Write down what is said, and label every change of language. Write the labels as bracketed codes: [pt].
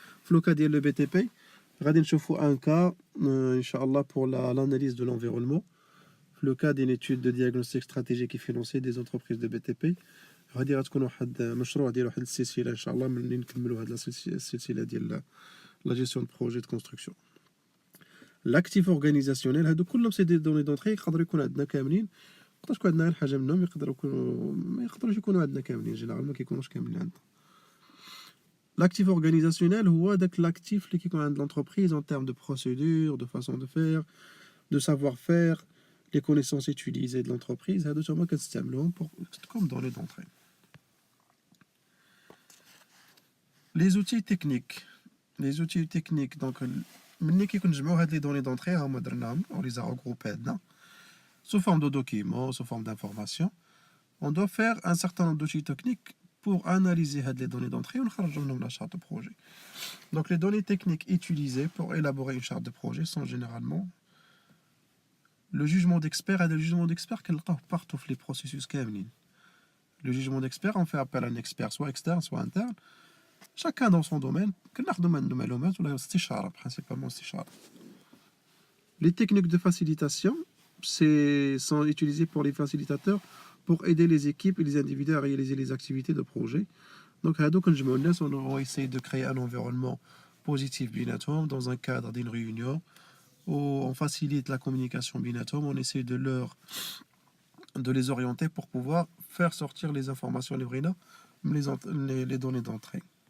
[fr] Dans le cas de le BTP, on va voir un cas, Inch'Allah, pour l'analyse de l'environnement. Dans le cas d'une étude de diagnostic stratégique et financier des entreprises de BTP, on va dire que nous avons un projet [ar] ديال واحد السلسله ان شاء الله من نكملوا هذه السلسله ديال [fr] la gestion de projet de construction. L'actif organisationnel, [ar] هادو كلهم سي دي دوني دونطري يقدروا يكونوا عندنا كاملين. يقدر يكون عندنا غير حاجه منهم، ما يقدروش يكونوا عندنا كاملين، جينيرالمون ما كيكونوش كاملين عندنا. [fr] L'actif organisationnel [ar] هو داك [fr] l'actif [ar] اللي كيكون عند [fr] l'entreprise en termes de procédure, de façon de faire, de savoir-faire, les connaissances utilisées de l'entreprise. [ar] هادو هما كنستعملوهم [fr] comme données d'entrée. Les outils techniques, donc [ar] ملي كنجمعوا هاد [fr] les données d'entrée [ar] هما درناهم [fr] on les a regroupés [ar] هادنا [fr] sous forme de documents, sous forme d'informations. On doit faire un certain nombre d'outils techniques pour analyser les données d'entrée et on la charte de projet. Donc les données techniques utilisées pour élaborer une charte de projet sont généralement le jugement d'expert et le jugement d'expert qu'on trouve partout dans les processus [ar] كاملين. [fr] Le jugement d'expert, on fait appel à un expert soit externe soit interne, chacun dans son domaine. [ar] كناخذوا من المعلومات ولا استشارة principalement استشارة. [fr] Les techniques de facilitation sont utilisés pour les facilitateurs pour aider les équipes et les individus à réaliser les activités de projet. Donc, on va essayer de créer un environnement positif [ar] بيناتهم [fr] dans un cadre d'une réunion où on facilite la communication بيناتهم, on essaie de les orienter pour pouvoir faire sortir les informations les données d'entrée.